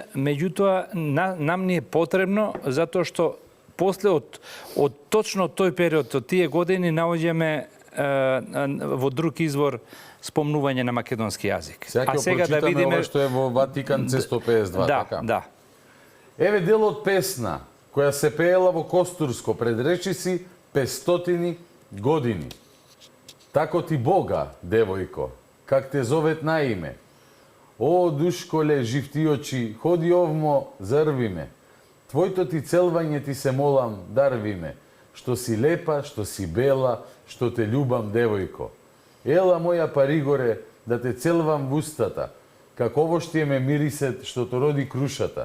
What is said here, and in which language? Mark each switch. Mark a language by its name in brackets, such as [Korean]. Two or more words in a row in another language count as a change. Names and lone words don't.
[Macedonian] Меѓутоа, нам ни е потребно, затоа што после од точно тој период, од тие години, наоѓаме во друг извор спомнување на македонски јазик. Сега да видиме ова што е во Ватикан C152, така? Да. Еве дел од песна која се пеела во Костурско пред речиси 500 години. Тако ти Бога, девојко, как те зовет на име. О, душколе, жив ти очи, ходи овмо, зарви ме. Твоето ти целвање ти се молам, дарви ме. Што си лепа, што си бела, што те љубам, девојко. Ела моја паригоре, да те целвам в устата, како ово што ме мирисет, што то роди крушата.